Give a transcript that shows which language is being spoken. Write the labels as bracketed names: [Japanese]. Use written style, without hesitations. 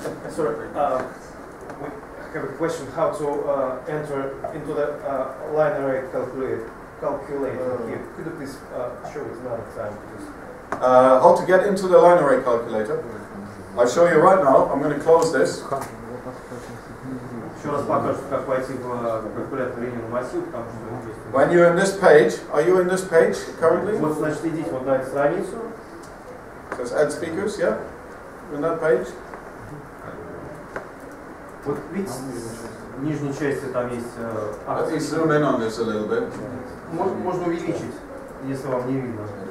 [English] Sorry, we have a question how to enter into the line array calculator here. Could you please show it another time, please? How to get into the line array calculator? I'll show you right now. I'm going to close this. [Russian] Еще раз покажу, как войти в калькулятор линейного массива, потому что есть. [English] When you're in this page, are you in this page currently? [Russian] Вот, значит, идите вот на эту страницу. [English] Says add speakers, yeah? In that page? [Russian] Вот видите, в нижней части там есть [English] Let me zoom in on this a little bit. [Russian] Можно увеличить, если вам не видно.